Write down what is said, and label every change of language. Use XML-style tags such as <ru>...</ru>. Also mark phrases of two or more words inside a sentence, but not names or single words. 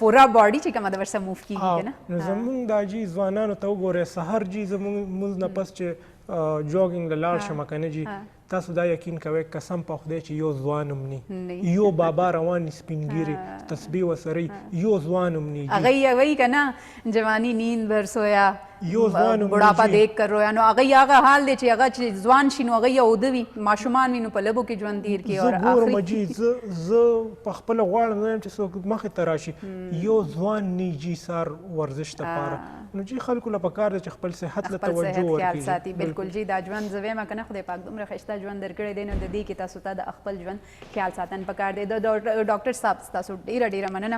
<ps>پوره باډي چې کومه د ورسره موف کېږي که نه نو زمونږ دا جي ځوانانو ته وګورئ سهار جي زمونږ مونځ نه پس چې جوګینګ له لاړ شم که نه جي تاسو دا یقین کوئ قسم په خدای چې یو ځوان هم نی یو بابا روان سپینګیري تسبیح وسره یو ځوان هم نی هغه یې وایي که نه</ps> <ur>جوانی نیند بر سویا</ur> <ps>یو ځوان هم</ps> <ur>بڑاپا دیکھ کر رویا</ur> <ps>نو هغه هغه حال دی چې هغه چې ځوان شي نو هغه یې اوده وي ماشومان وي نو په لبو کې ژوند تېر کړي زه ګورم جي زه په خپله غواړم نه یم چې څوک مخې ته راشي یو ځوان نی جي سهار ورزش دپاره نو جي خلکو له پکار ده چې خپل صحت له توجه ورکړي بلکل جي دا ژوند زه وایم که نه خدای پاک دومره ښایسته ژوند درکړی دی نو د دې کې تاسو ته د خپل ژوند خیال ساتن پکار دی د ډاکټر صاحب ستاسو ډېره مننه</ps>